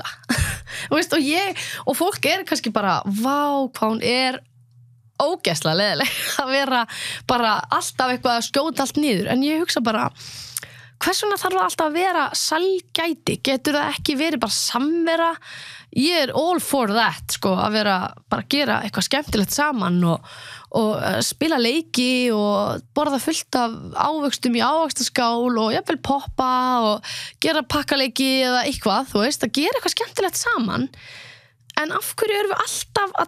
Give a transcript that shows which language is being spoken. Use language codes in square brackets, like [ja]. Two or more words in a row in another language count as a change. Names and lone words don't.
[is] Veist, og fólk kannski bara vá, hvað hún ógeðslega leiðileg að vera bara alltaf eitthvað að skjóta allt niður, en ég hugsa bara hvers vegna þarf það alltaf að vera sælgæti, getur það ekki verið bara samvera, ég [en] all for that, [is] sko, að vera bara að gera eitthvað skemmtilegt saman og spila leiki og borða fullt af ávöxtum í ávöxtaskál og jafnvel poppa og gera pakkaleiki eða eitthvað, þú veist, að gera eitthvað skemmtilegt saman, en af hverju erum við alltaf að